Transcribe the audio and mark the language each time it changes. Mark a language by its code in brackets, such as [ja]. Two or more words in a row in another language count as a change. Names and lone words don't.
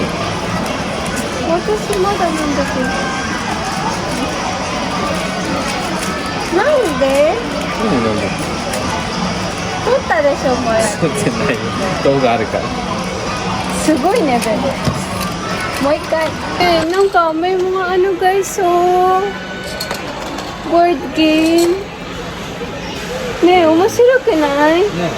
[ja] 私まだなんだけど。なんで？何？撮ったでしょこれ。撮ってないよ。動画あるから。すごいねベル。もう一回。 [tl] なんか may mga ano guys, oh. [en] Board game. [ja] ねえ、面白くない？ね。